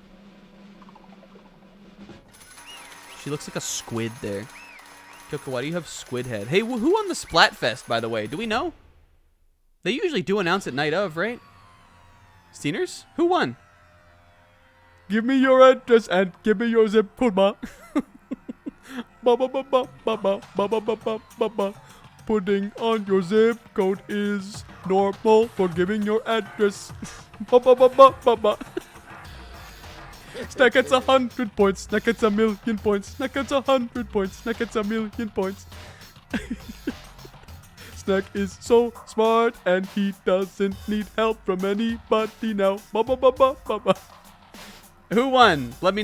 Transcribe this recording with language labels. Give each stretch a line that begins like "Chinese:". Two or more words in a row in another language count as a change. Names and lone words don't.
English: She looks like a squid there. Kyoko, why do you have squid head? Hey, who won the Splatfest, by the way? Do we know? They usually do announce it night of, right? Steaners? Who won? Give me your address and give me your zip code, ma. Ba ba ba ba ba ba ba ba ba ba ba ba. Putting on your zip code is normal for giving your address. Ba ba ba ba ba ba. Snack gets 100 points. Snack gets 1,000,000 points. Snack gets 100 points. Snack gets 1,000,000 points. Snack is so smart and he doesn't need help from anybody now. Ba ba ba ba ba ba. Who won?